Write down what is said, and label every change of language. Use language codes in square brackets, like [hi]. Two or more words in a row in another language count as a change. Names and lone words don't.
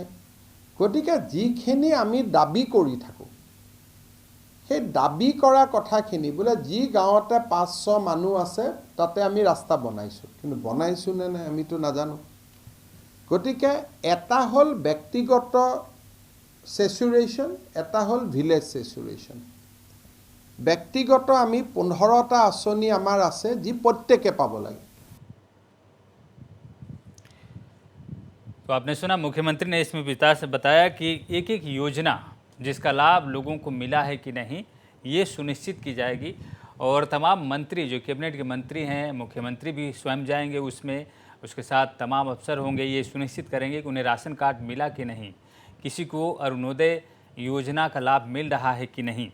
[as] গতিকে যিখিনি আমি দাবী কৰি থাকোঁ, সেই দাবী কৰা কথাখিনি বোলে যি গাঁৱতে 500 মানুহ আছে তাতে আমি ৰাস্তা বনাইছোঁ, কিন্তু বনাইছোঁ নে নাই আমিতো নাজানো। গতিকে এটা হ'ল ব্যক্তিগত চেচুৰেশ্যন, এটা হ'ল [en] village saturation. [as] ব্যক্তিগত আমি 15টা আঁচনি আমাৰ আছে যি প্ৰত্যেকে পাব লাগে। [hi] तो आपने सुना, मुख्यमंत्री ने इसमें विस्तार से बताया कि एक एक योजना जिसका लाभ लोगों को मिला है कि नहीं, ये सुनिश्चित की जाएगी। और तमाम मंत्री जो कैबिनेट के मंत्री हैं, मुख्यमंत्री भी स्वयं जाएंगे उसमें, उसके साथ तमाम अफसर होंगे, ये सुनिश्चित करेंगे कि उन्हें राशन कार्ड मिला कि नहीं, किसी को अरुणोदय योजना का लाभ मिल रहा है कि नहीं।